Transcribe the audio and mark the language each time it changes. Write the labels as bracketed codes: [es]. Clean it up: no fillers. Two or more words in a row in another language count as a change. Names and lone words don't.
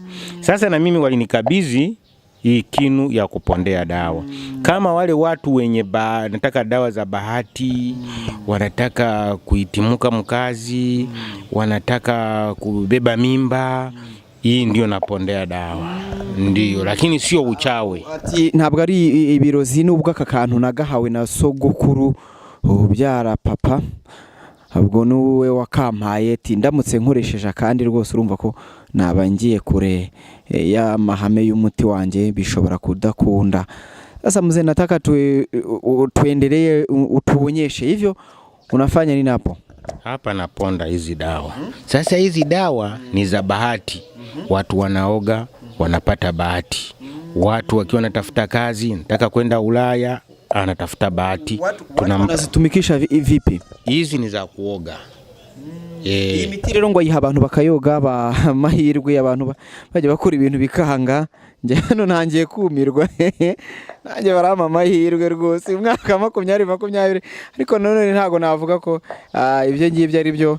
[sw] Sasa na mimi walinikabidhi hii kinu ya kupondea dawa. Kama wale watu wenye nataka dawa za bahati, wanataka kuitimuka mkazi, wanataka kubeba mimba, hii ndio napondea dawa. Ndio, lakini sio uchawe. [rw] Ntabwo ari ibirozi, nubwo aka kantu nagahawe na sogokuru ubyara papa, ahubwo nuwe wakampaye ati ndamutse nkoresheje kandi rwose urumva ko nabangiye kure ya mahame y'umuti wanjye bishobora kudakunda. [sw] Sasa mzee, nataka tuendelee, utuonyeshe hivyo unafanya nini hapo. Hapa naponda hizi dawa. Sasa hizi dawa ni za bahati. Watu wanaoga wanapata bahati. Watu wakiwa wanatafuta kazi, nataka kwenda Ulaya, anatafuta bahati. Tunazitumikisha vipi? Hizi ni za kuoga. [rw] Iyi miti rero ngo yiha abantu bakayoga, ba mahirwe abantu bajya bakora ibintu bikahanga. Nje hano ntangiye kumirwa, nanjye barama amahirwe rwose umwaka 2020, ariko none ntago navuga ko ibyo ngibyo ari byo.